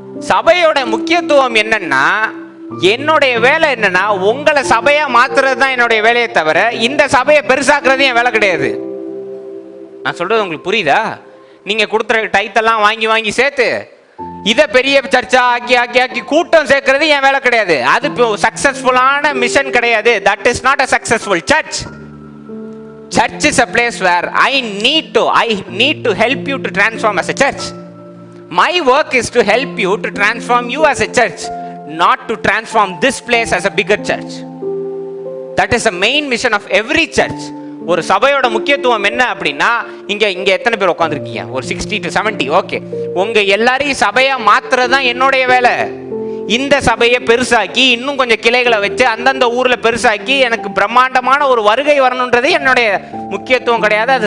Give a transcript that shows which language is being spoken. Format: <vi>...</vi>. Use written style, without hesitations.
<ta>சபையோட முக்கியத்துவம் என்னன்னா, என்னுடைய வேலை என்னன்னா உங்களை சபையா மாத்துறது தான் என்னுடைய வேலையை தவிர இந்த சபையை பெருசாக்குறது என் வேலை கிடையாது. நான் சொல்றது உங்களுக்கு புரியுதா? நீங்க கொடுத்துற டைத்தெல்லாம் வாங்கி சேர்த்து இதை பெரிய சர்ச்சா ஆக்கி கூட்டம் சேர்க்கறது என் வேலை கிடையாது. அது சக்சஸ்ஃபுல்லான மிஷன் கிடையாது.</ta> <en>That is not a successful church. Church is a place where I need to help you to transform as a church. My work is to help you to transform you as a church, not to transform this place as a bigger church. That is the main mission of every church.</en> <ta>ஒரு சபையோட முக்கியத்துவம் என்ன அப்படின்னா, இங்க எத்தனை பேர் உட்காந்துருக்கீங்க? ஒரு 60 to 70. Okay, உங்க எல்லாரையும் சபையா மாத்துறது தான் என்னுடைய வேலை. இந்த சபையை பெருசாக்கி இன்னும் கொஞ்சம் கிளைகளை வச்சு அந்தந்த ஊர்ல பெருசாக்கி எனக்கு பிரம்மாண்டமான ஒரு வருகை வரணுன்றது என்னுடைய முக்கியத்துவம் கிடையாது.</ta>